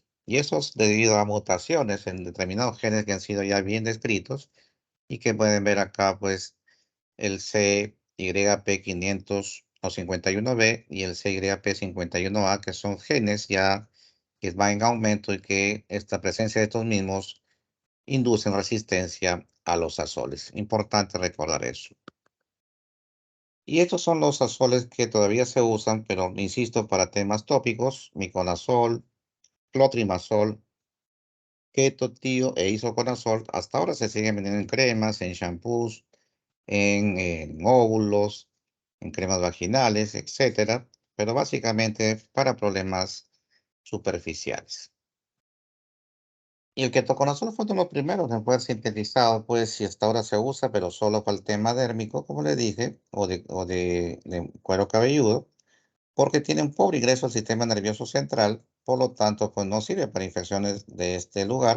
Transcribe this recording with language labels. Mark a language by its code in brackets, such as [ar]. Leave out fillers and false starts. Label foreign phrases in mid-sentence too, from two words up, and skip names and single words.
[es] Y eso es debido a mutaciones en determinados genes que han sido ya bien descritos y que pueden ver acá, pues el CYP500 o 51B y el CYP51A, que son genes ya que van en aumento y que esta presencia de estos mismos inducen resistencia a los azoles. Importante recordar eso. Y estos son los azoles que todavía se usan, pero insisto, para temas tópicos: miconazol, clotrimazol, ketotío e isoconazol. Hasta ahora se siguen vendiendo en cremas, en shampoos, en óvulos, en cremas vaginales, etcétera, pero básicamente para problemas superficiales. Y el ketoconazol fue uno de los primeros en poder sintetizado, pues, si hasta ahora se usa, pero solo para el tema dérmico, como le dije, o de cuero cabelludo, porque tiene un pobre ingreso al sistema nervioso central, por lo tanto, pues no sirve para infecciones de este lugar.